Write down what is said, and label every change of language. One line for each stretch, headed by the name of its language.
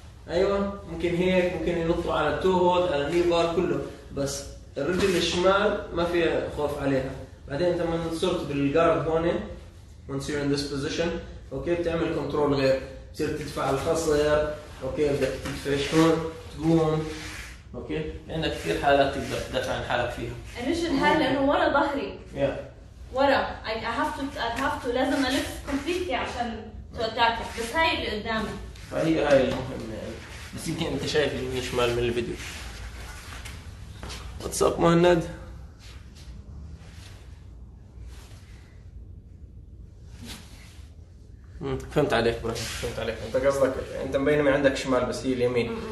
Arabic: أيوة، ممكن هيك، ممكن ينطوا على التوهود، على الني بار كله، بس الرجل الشمال ما في خوف عليها. بعدين أنت لما صرت بالجارد هون،
English: once you're in this position،
Arabic: أوكي بتعمل كنترول غير، بتصير تدفع الخصر، أوكي بدك تدفش هون، تقوم، اوكي؟ لأن كثير حالات تقدر تدافع عن حالك فيها. الرجل هاي لأنه ورا ظهري.
English: Yeah.
Arabic: ورا.
English: I have to
Arabic: لازم ألف
English: completely
Arabic: عشان
English: to attack it.
Arabic: بس هاي اللي قدامي. فهي هاي المهم يعني. بس يمكن أنت شايف اليمين شمال من الفيديو.
English: What's up
Arabic: مهند؟ فهمت عليك ابراهيم، فهمت عليك. انت قصدك انت مبين من عندك شمال بس هي اليمين.